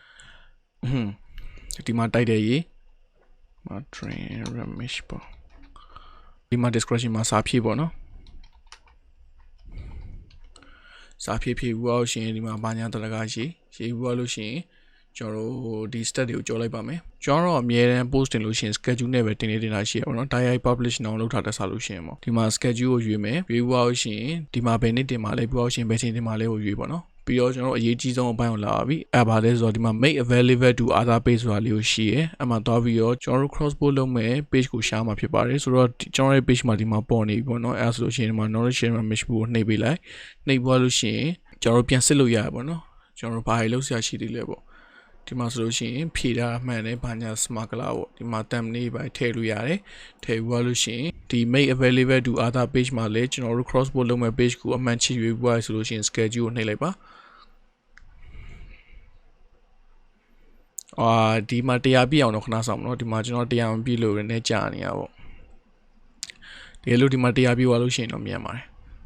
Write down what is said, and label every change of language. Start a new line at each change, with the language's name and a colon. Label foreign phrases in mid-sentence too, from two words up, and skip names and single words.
Burmese: ဒီမှာတိုက်တယ်ရေးမှာ
English: train mesh
Burmese: ပေါ့ဒီမှာ description မှာစာဖြည့်ပေါ့နော်စာဖြည့်ပြီးလို့ရှိရင်ဒီမှာဘာညာတရကရေးပြီးလို့ရှိရင်ကျွန်တော်တို့ဒီ stat တွေကိုကြော်လိုက်ပါမယ်ကျွန်တော်အမြဲတမ်း post တင်လို့ရှိရင် schedule နဲ့ပဲတင်နေတာရှိရပါ တော့
English: direct publish
Burmese: နောက်လုပ်ထားတဲ့စာလို့ရှိရင်ပေါ့ဒီမှာ schedule ကိုရွေးမယ်ရွေးလို့ရှိရင်ဒီမှာဘယ်နေ့တင်မှာလဲပြီးလို့ရှိရင်ဘယ်ချိန်တင်မှာလဲကိုရွေးပေါ့နော်ပြီးတော့ကျွန်တော်အရေးကြီးဆုံးအပိုင်းကိုလာပါပြီအဲ့ပါလဲဆိုတော့ဒီမှာ
English: make available to other page
Burmese: ဆိုတာလေးကိုရှိရယ်အဲ့မှာသွားပြီးတော့ကျွန်တော်တို့ crosspost လုပ်မဲ့ page ကို share မှာဖြစ်ပါတယ်ဆိုတော့ကျွန်တော်ရဲ့ page မှာဒီမှာပေါ်နေပြီပေါ့နော်အဲ့ဆိုလို့ရှိရင်ဒီမှာ
English: knowledge share
Burmese: မှာ mesh ကိုနှိပ်ပေးလိုက်နှိပ်သွားလို့ ရှိရင်ကျွန်တော်တို့ပြန်စစ်လို့ရတယ်ပေါ့နော်ကျွန်တော်တို့ဘာတွေလုပ်ဆရာရှိသေးလဲပေါ့ဒီမှာဆိုလို့ရှိရင်ဖြည့်တာမှန်တယ်ဘာညာ smart ကလာပေါ့ဒီမှာ thumbnail ပဲထည့်လို့ရတယ်ထည့်ပြီးလို့ရှိရင်ဒီ
English: make available to other page
Burmese: မှာလည်းကျွန်တော်တို့ crosspost လုပ်မဲ့ page ကိုအမှန်ချရွေးပြီးဆိုလို့ရှိရင် schedule ကိုနှိပ်လိုက်ပါဒီမှာတရားပြည့်အောင်တော့ခဏဆောင်မနော်ဒီမှာကျွန်တော်တရားမပြည့်လို့လည်းကြာနေရပေါ့ဒီလိုဒီမှာတရားပြည့်သွားလို့ရှိရင်တော့မြန်ပါတယ်